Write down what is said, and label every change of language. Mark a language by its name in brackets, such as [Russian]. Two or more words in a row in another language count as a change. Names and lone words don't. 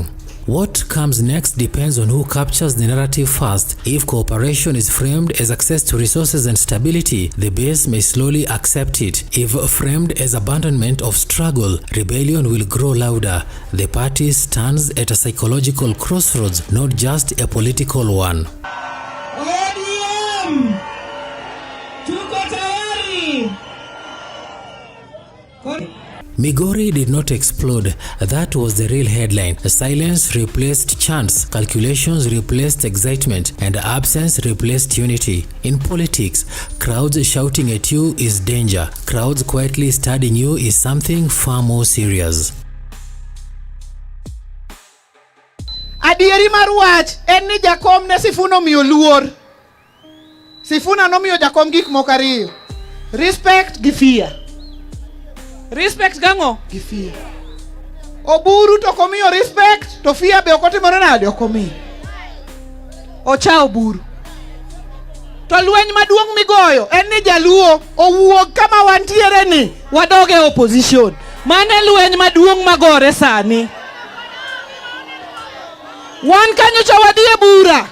[English] What comes next depends on who captures the narrative first. If cooperation is framed as access to resources and stability, the base may slowly accept it. If framed as abandonment of struggle, rebellion will grow louder. The party stands at a psychological crossroads, not just a political one. [Swahili] ODM! Tuko tayari! [English] Migori did not explode. That was the real headline. Silence replaced chants, calculations replaced excitement, and absence replaced unity. In politics, crowds shouting at you is danger. Crowds quietly studying you is something far more serious. [Luo (Kenya and Tanzania)] Adieri mar wach en ni jakom ne Sifuna miyo luor. Sifuna nomiyo jakom gik moko ariyo. Respect gi fear. Respect gango gi fear. Oburu to komiyo respect to fear be okotimore nade okomiyo. Ocha Oburu. To lweny maduong' migoyo en ni jaluo owuok kama wantiere ni wadoge opposition. Mane lweny maduong' magore sani. Wan kanyo cha wadhie bura.